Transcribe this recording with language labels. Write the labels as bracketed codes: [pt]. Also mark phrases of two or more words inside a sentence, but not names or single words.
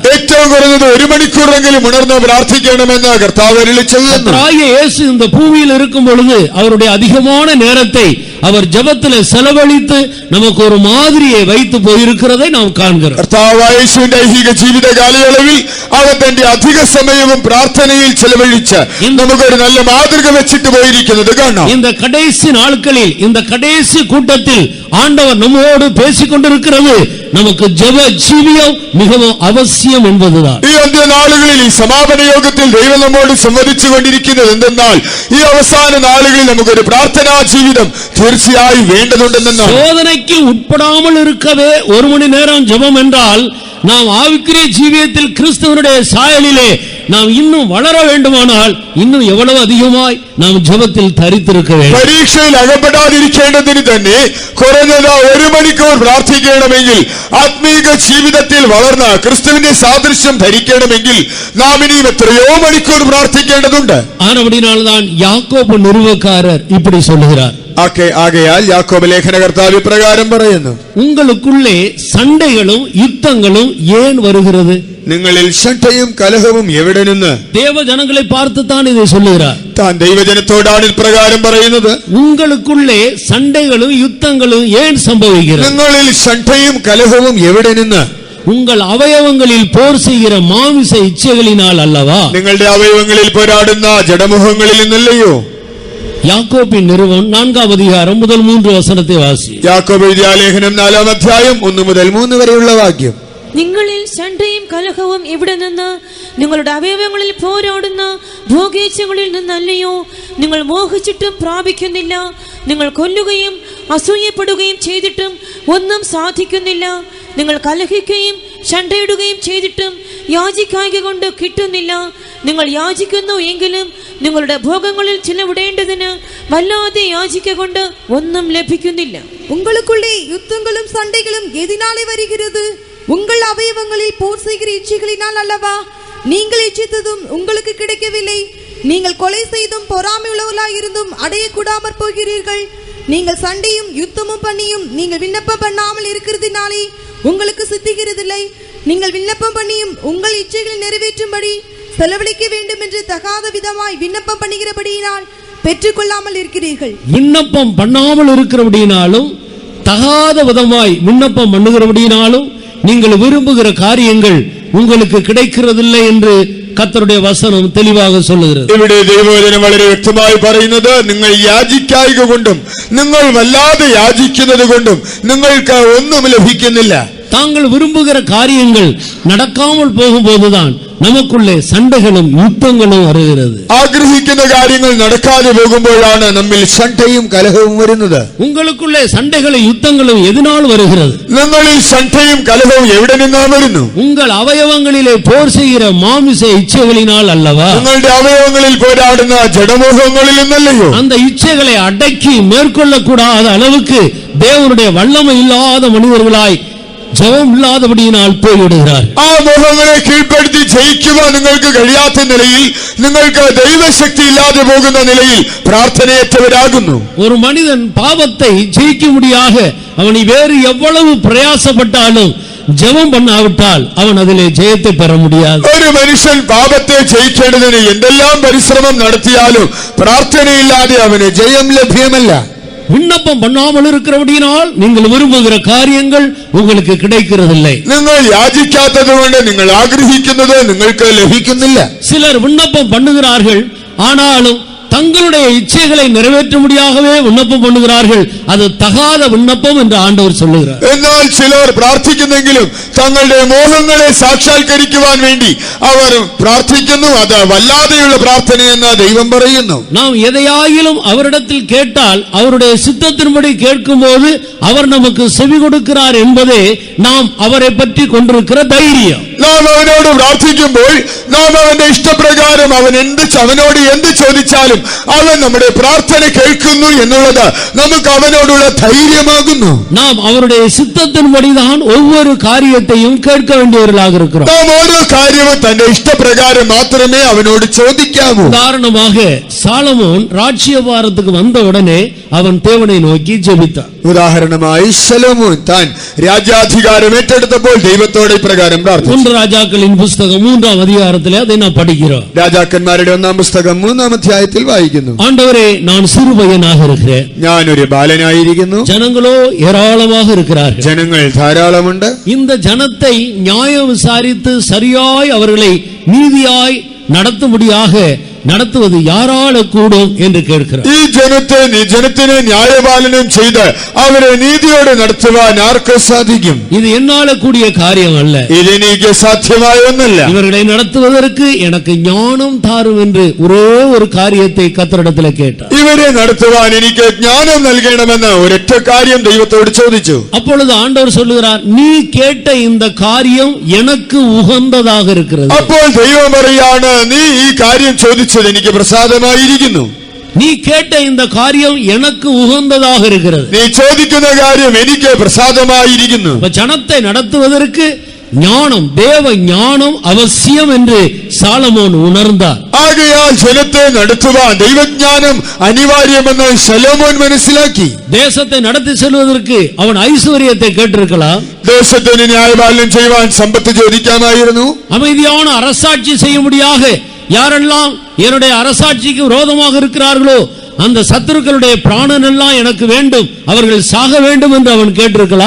[ml] ഏറ്റവും കുറഞ്ഞത് ഒരു മണിക്കൂറെങ്കിലും ഉണർന്ന് പ്രാർത്ഥിക്കണമെന്ന് കർത്താവ് അരുളി ചെയ്യുന്നു. [ta] இயேசு இந்த பூமியில் இருக்கும் பொழுது அவருடைய அதிகமான நேரத்தை அவர் ஜெபத்திலே செலவழித்து நமக்கு ஒரு மாதிரியை வைத்து போயிருக்கிறதை நாம் காண்கிறோம். [ml] കർത്താവായ യേശുവിന്റെ ഐഹിക ജീവിത കാലയളവിൽ അവൻ തന്റെ അധിക സമയവും പ്രാർത്ഥനയിൽ ചെലവഴിച്ച് നമുക്കൊരു നല്ല മാതൃക വെച്ചിട്ട് പോയിരിക്കുന്നത് കാണാം. [ta] இந்த கடைசி நாட்களில் இந்த கடைசி கூட்டத்தில் ஆண்டவர் நம்மோடு பேசிக் கொண்டிருக்கிறது நமக்கு ஜெப ஜீவியம் மிகவும் அவசியம் என்பதுதான். [ml] ഈ അന്ത്യനാളുകളിൽ ഈ സമാപന യോഗത്തിൽ ദൈവം നമ്മോട് സംവദിച്ചു കൊണ്ടിരിക്കുന്നത് എന്തെന്നാൽ ഈ അവസാന നാളുകളിൽ നമുക്കൊരു പ്രാർത്ഥനാ ജീവിതം തീർച്ചയായും വേണ്ടതുണ്ടെന്നാണ്. [ta] சோதனைக்கு உட்படாமல் இருக்கவே ஒரு மணி நேரம் ஜெபம் என்றால் நாம் ஆவிக்குரிய ஜீவியத்தில் கிறிஸ்துவனுடைய சாயலிலே நாம் இன்னும் வளர வேண்டுமானால் இன்னுം எவ்வளவு அதிகமாய் நாம் ஜெபத்தில் தரித்திருக்க வேண்டும். [ml] പരീക്ഷയിൽ അകപ്പെടാതിരിക്കേണ്ടതിന് തന്നെ കുറഞ്ഞത് ഒരു മണിക്കൂർ പ്രാർത്ഥിക്കണമെങ്കിൽ, ആത്മീക ജീവിതത്തിൽ വളർന്ന ക്രിസ്തുവിന്റെ സാദൃശ്യം ധരിക്കണമെങ്കിൽ നാം ഇനിയും എത്രയോ മണിക്കൂർ പ്രാർത്ഥിക്കേണ്ടതുണ്ട്. [ta] ஆனபடினால்தான் யாக்கோபு நிறுவக்காரர் இப்படி சொல்லுகிறார். [ml] ആകയാൽ യാക്കോബ് ലേഖനകർത്താവ് ഇപ്രകാരം പറയുന്നു, [ta] உங்களுக்குள்ளே சண்டைகளும் யுத்தங்களும் ஏன் வருகிறது? [ml] നിങ്ങളിൽ ശണ്ഠയും കലഹവും എവിടെ നിന്ന്? [ta] தேவ ஜனங்களை பார்த்து தான் இதை சொல்லுகிறார். [ml] താൻ ദൈവജനത്തോടാണ് ഇപ്രകാരം പറയുന്നത്. [ta] உங்களுக்குள்ளே சண்டைகளும் யுத்தங்களும் ஏன் சம்பவிக்கிறது? [ml] നിങ്ങളിൽ ശണ്ഠയും കലഹവും എവിടെ നിന്ന്? [ta] உங்கள் அவயவங்களில் போர் செய்கிற மாமிச இச்சைகளினால் அல்லவா? [ml] നിങ്ങളുടെ അവയവങ്ങളിൽ പോരാടുന്ന ജഡമുഖങ്ങളിൽ നിന്നല്ലയോ? [ta] யாக்கோபின் நிறுவனம் 4-ாம் அதிகாரம் முதல் 3 வசனத்தை வாசி. [ml] യാക്കോബ് എഴുതിയ ലേഖനം 4-ാം അധ്യായം 1 മുതൽ 3 വരെയുള്ള വാക്യം. നിങ്ങളിൽ ശണ്ഠയും കലഹവും എവിടെ നിന്ന്? നിങ്ങളുടെ അവയവങ്ങളിൽ പോരാടുന്ന ഭോഗേച്ഛകളിൽ നിന്നല്ലയോ? നിങ്ങൾ മോഹിച്ചിട്ടും പ്രാപിക്കുന്നില്ല. നിങ്ങൾ കൊല്ലുകയും അസൂയപ്പെടുകയും ചെയ്തിട്ടും ഒന്നും സാധിക്കുന്നില്ല. നിങ്ങൾ കലഹിക്കുകയും ശണ്ഠയിടുകയും ചെയ്തിട്ടും യാചിക്കായ്ക കൊണ്ട് കിട്ടുന്നില്ല. നിങ്ങൾ യാചിക്കുന്നു എങ്കിലും നിങ്ങളുടെ ഭോഗങ്ങളിൽ ചിലവിടേണ്ടതിന് വല്ലാതെ യാചിക്ക കൊണ്ട് ഒന്നും ലഭിക്കുന്നില്ല. [ta] உங்களுக்குள்ளே யுத்தங்களும் சண்டைகளும் எதினாலே வருகிறது? உங்கள் அவயவங்களில் போர் செய்கிற இச்சைகளினால் அல்லவா? நீங்கள் இச்சித்ததும் உங்களுக்கு கிடைக்கவில்லை. நீங்கள் கொலை செய்தும் பொறாமை உள்ளவர்களாய் இருந்தும் அடையக்கூடாமற் போகிறீர்கள். நீங்கள் சண்டையும் யுத்தமும் பண்ணியும் நீங்கள் விண்ணப்பம் பண்ணாமல் இருக்கிறதினாலே உங்களுக்கு சித்திக்கிறதில்லை. நீங்கள் விண்ணப்பம் பண்ணியும் உங்கள் இச்சைகளை நிறைவேற்றும்படி செலவழிக்க வேண்டும் என்று தகாத விதமாய் விண்ணப்பம் பண்ணுகிறபடியினால் பெற்றுக்கொள்ளாமல் இருக்கிறீர்கள். விண்ணப்பம் பண்ணாமல் இருக்கிறபடியினாலும் தகாத விதமாய் விண்ணப்பம் பண்ணுகிறபடியினாலும் நீங்கள் விரும்புகிற காரியங்கள் உங்களுக்கு கிடைக்கிறதில்லை என்று கர்த்தருடைய வசனம் தெளிவாக சொல்லுகிறது. [ml] ഇവിടെ ദൈവവചനം വളരെ വ്യക്തമായി പറയുന്നത്, നിങ്ങൾ യാചിക്കായ്ക കൊണ്ടും നിങ്ങൾ വല്ലാതെ യാചിക്കുന്നത് കൊണ്ടും നിങ്ങൾക്ക് ഒന്നും ലഭിക്കുന്നില്ല. [ta] தாங்கள் விரும்புகிற காரியங்கள் நடக்காமல் போகும்போதுதான் நமக்குள்ளே சண்டைகளும் யுத்தங்களும் வருகிறது. [ml] ആഗ്രഹിക്കുന്ന കാര്യങ്ങൾ നടക്കാതെ പോകുമ്പോഴാണ് നമ്മിൽ ശണ്ഠയും കലഹവും വരുന്നത്. [ta] உங்களுக்குள்ளே சண்டைகளும் யுத்தங்களும் எதனால் வருகிறது? [ml] നിങ്ങളിൽ ശണ്ഠയും കലഹവും എവിടെ നിന്നാണ് വരുന്നു? [ta] உங்கள் அவயவங்களிலே போர் செய்கிற மாமிச இச்சைகளினால் அல்லவா? [ml] നിങ്ങളുടെ അവയവങ്ങളിൽ പോരാടുന്ന ജഡമോഹങ്ങളിൽ നിന്നല്ലയോ? [ta] அந்த இச்சைகளை அடக்கி மேற்கொள்ளக்கூடாத அளவுக்கு தேவனுடைய வல்லமை இல்லாத மனிதர்களாய் ஜெபம் இல்லாதபடியினால் போய்விடுகிறார். [ml] ആ മോഹങ്ങളെ കീഴ്പ്പെടുത്തി ജയിക്കുവാൻ നിങ്ങൾക്ക് കഴിയാത്ത നിലയിൽ, നിങ്ങൾക്ക് ദൈവശക്തി ഇല്ലാതെ പോകുന്ന നിലയിൽ പ്രാർത്ഥനയற்றവരാകുന്നു. [ta] ஒரு மனிதன் பாவத்தை ஜெயிக்க முடியாக அவனை வேறு எவ்வளவு பிரயாசப்பட்டாலும் ஜெபம் பண்ணாவிட்டால் அவன் அதிலே ஜெயத்தை பெற முடியாது. [ml] ഒരു മനുഷ്യൻ പാപത്തെ ജയിക്കേണ്ടതിന് എന്തെല്ലാം പരിശ്രമം നടത്തിയാലും പ്രാർത്ഥനയില്ലാതെ അവന് ജയം ലഭ്യമല്ല. [ta] விண்ணப்பம் பண்ணாமல் இருக்கிறபடியினால் நீங்கள் விரும்புகிற காரியங்கள் உங்களுக்கு கிடைக்கிறதில்லை. [ml] നിങ്ങൾ യാചിക്കാത്തതുകൊണ്ട് നിങ്ങൾ ആഗ്രഹിക്കുന്നത് നിങ്ങൾക്ക് ലഭിക്കുന്നില്ല. [ta] சிலர் விண்ணப்பம் பண்ணுகிறார்கள், ஆனாலும் தங்களுடைய இச்சைகளை நிறைவேற்ற முடியாகவே விண்ணப்பம் பண்ணுகிறார்கள். அது தகாத விண்ணப்பம் என்று ஆண்டவர் சொல்லுகிறார். [ml] എന്നാൽ ചിലർ പ്രാർത്ഥിക്കുന്നെങ്കിലും തങ്ങളുടെ മോഹങ്ങളെ സാക്ഷാത്കരിക്കുവാൻ വേണ്ടി അവർ പ്രാർത്ഥിക്കുന്നു. അത് വല്ലാതെയുള്ള പ്രാർത്ഥനയെന്ന് ദൈവം പറയുന്നു. [ta] நாம் எதையாயிலும் அவரிடத்தில் கேட்டால் அவருடைய சித்தத்தின்படி கேட்கும்போது அவர் நமக்கு செவி கொடுக்கிறார் என்பதே நாம் அவரை பற்றி கொண்டிருக்கிற தைரியம். [ml] നാം അവനോട് പ്രാർത്ഥിക്കുമ്പോൾ നാം അവന്റെ ഇഷ്ടപ്രകാരം അവനോട് എന്ത് ചോദിച്ചാലും അവൻ നമ്മുടെ പ്രാർത്ഥന കേൾക്കുന്നു എന്നുള്ളത് നമുക്ക് അവനോടുള്ള ധൈര്യമാകുന്നു. [ta] நாம் அவருடைய சித்தத்தின்படிதான் ஒவ்வொரு காரியத்தையும் கேட்க வேண்டியவர்களாக இருக்கிறோம். [ml] നാം ഓരോ കാര്യവും തന്റെ ഇഷ്ടപ്രകാരം മാത്രമേ അവനോട് ചോദിക്കാവൂ. [ta] உதாரணமாக சாலமோன் ராஜ்யபாரத்துக்கு வந்த உடனே அவன் தேவனை நோக்கி ஜெபித்தான். [ml] ഉദാഹരണമായി ശലോമോൻ താൻ രാജ്യാധികാരം ഏറ്റെടുത്തപ്പോൾ ദൈവത്തോട് ഇപ്രകാരം പ്രാർത്ഥിച്ചു. [ta] 1 രാജാക്കളിன் புத்தகம் 3ஆம் அதிகாரத்திலே அதை நாம் படிக்கிறோம். [ml] രാജാക്കന്മാരുടെ 1-ാം പുസ്തകം 3-ാം അധ്യായത്തിൽ വായിക്കുന്നു, [ta] ஆண்டவரே நான் சிறு பையனாக இருக்கிறேன், [ml] ഞാൻ ഒരു ബാലനായിരിക്കുന്നു, [ta] ஜனங்களோ ஏராளமாக இருக்கிறார்கள். [ml] ജനങ്ങൾ ധാരാളമുണ്ട്. [ta] இந்த ஜனத்தை நியாயம் விசாரித்து சரியாய் அவர்களை நீதியாய் நடத்தும்படியாக நடத்துவது யாரால கூடும் என்று கேட்கிறார். [ml] ഈ ജനത്തിനെ ന്യായപാലനം ചെയ്ത് അവരെ നീതിയോടെ നടത്തുവാൻ ആർക്ക് സാധിക്കും? [ta] இது என்னால கூடிய காரியம் அல்ல, [ml] ഇത് എനിക്ക് സാധ്യമായ ഒന്നല്ല. [ta] இவர்களை நடத்துவதற்கு எனக்கு ஞானம் தாரும் என்று ஒரே ஒரு காரியத்தை கர்த்தரிடத்தில் கேட்டார். [ml] ഇവരെ നടത്തുവാൻ എനിക്ക് ജ്ഞാനം നൽകണമെന്ന് ഒരൊറ്റ കാര്യം ദൈവത്തോട് ചോദിച്ചു. [ta] அப்பொழுது ஆண்டவர் சொல்லுகிறார், நீ கேட்ட இந்த காரியம் எனக்கு உகந்ததாக இருக்கிறது. [ml] അപ്പോൾ ദൈവം പറയാണ്, നീ ഈ കാര്യം ചോദിച്ചത് എനിക്ക് പ്രസാദമായിരിക്കുന്നു. [ta] நீ கேட்ட இந்த காரியம் எனக்கு உகந்ததாக இருக்கிறது. [ml] നീ ചോദിക്കുന്ന കാര്യം എനിക്ക് പ്രസാദമായിരിക്കുന്നു. [ta] ஜனத்தை நடத்துவதற்கு ஞானம், தேவ ஞானம் அவசியம் என்று சாலமோன் உணர்ந்தார். [ml] ആകയാൽ ജനത്തെ നടത്തുവാൻ ദൈവജ്ഞാനം അനിവാര്യമെന്ന് ശലോമോൻ മനസ്സിലാക്കി. [ta] தேசத்தை நடத்தி செல்வதற்கு அவன் ஐஸ்வர்யத்தை கேட்டிருக்கலாம், [ml] ദേശത്തിന് ന്യായപാലനം ചെയ്യുവാൻ സമ്പത്ത് ചോദിക്കാമായിരുന്നു. [ta] அமைதியான அரசாட்சி செய்யும்படியாக யாரெல்லாம் என்னுடைய அரசாட்சிக்கு விரோதமாக இருக்கிறார்களோ அந்த சத்துருக்களுடைய பிராணன் எல்லாம் எனக்கு வேண்டும், அவர்கள் சாக வேண்டும் என்று அவன் கேட்டிருக்கலாம்.